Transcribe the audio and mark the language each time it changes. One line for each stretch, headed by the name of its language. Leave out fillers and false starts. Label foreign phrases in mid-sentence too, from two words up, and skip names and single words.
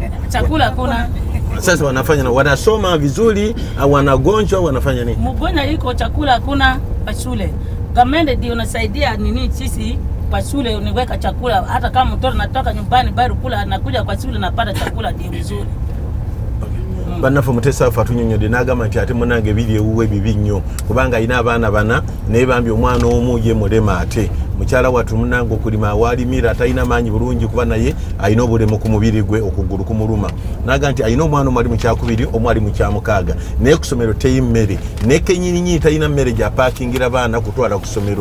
Swahili: Chakula hakuna. Sasa wanasoma vizuri au wanagonjwa wanafanya nini? Mgonjwa iko chakula hakuna kwa shule. Gamende ndio unasaidia nini sisi kwa shule uniweka chakula, hata kama mtoto natoka nyumbani bado kula anakuja kwa shule napata chakula ndio vizuri.
Ganda: Bannaffe Mutesa fatunyonyode n'agamba nti ate munange biri ewuwe bibi nnyo kubanga alina abaana bana naye bambi omwana omu ye mulema ate mukyala wattu munange okulima awalimira atalina maanyi bulungi kuba naye alina obulemu ku mubiri gwe okugulu kumuluma. N'agamba nti alina omwana omwali mu kyakubiri omwali mu kyamukaaga naye ku ssomero teyi mmere ne kennyininyini talina mmere gy'apaakingira baana kutwala ku ssomero.